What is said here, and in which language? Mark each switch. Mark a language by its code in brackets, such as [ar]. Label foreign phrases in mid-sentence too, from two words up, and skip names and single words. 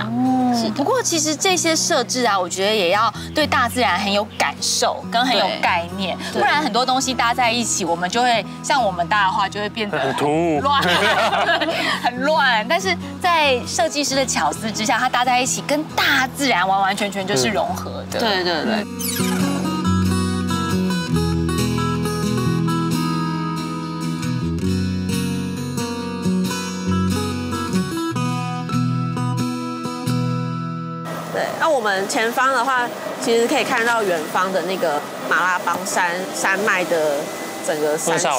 [zh] 不過其實這些設置啊，我覺得也要對大自然很有感受跟很有概念，不然很多東西搭在一起，我們就会像我们搭的話，就会变得很突兀、亂、很亂。但是在設計師的巧思之下，它搭在一起，跟大自然完完全全就是融合的。對對對。那我們前方的話，其實可以看到遠方的那個馬拉邦山脈的整個山勢，